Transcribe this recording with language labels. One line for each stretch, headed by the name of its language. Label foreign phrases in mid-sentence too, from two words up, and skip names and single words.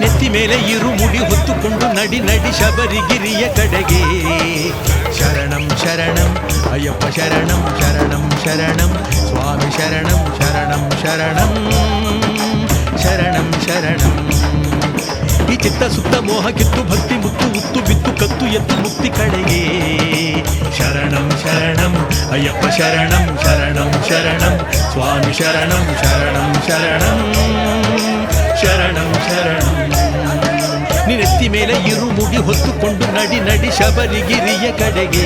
Kannada: ಮೇಲೆ ಇರುಮುಡಿ ಹೊತ್ತುಕೊಂಡು ನಡಿ ನಡಿ ಶಬರಿಗಿರಿಯ ಕಡೆಗೆ.
Sanskrit: ಶರಣಂ ಶರಣಂ ಅಯ್ಯಪ್ಪ ಶರಣಂ ಶರಣಂ ಶರಣಂ ಸ್ವಾಮಿ ಶರಣಂ ಶರಣಂ ಶರಣಂ ಶರಣಂ ಶರಣಂ.
Kannada: ಈ ಚಿತ್ತ ಸುತ್ತ ಮೋಹ ಕಿತ್ತು ಭಕ್ತಿ ಮುತ್ತು ಉತ್ತು ಬಿತ್ತು ಕತ್ತು ಎತ್ತು ಮುಕ್ತಿ ಕಡೆಗೆ.
Sanskrit: ಶರಣಂ ಶರಣಂ ಅಯ್ಯಪ್ಪ ಶರಣಂ ಶರಣಂ ಶರಣಂ ಸ್ವಾಮಿ ಶರಣಂ ಶರಣಂ ಶರಣಂ ಶರಣಂ ಶರಣಂ.
Kannada: ನಿನೆತ್ತಿ ಮೇಲೆ ಇರುಮುಡಿ ಹೊತ್ತುಕೊಂಡು ನಡಿ ನಡಿ ಶಬರಿಗಿರಿಯ ಕಡೆಗೆ.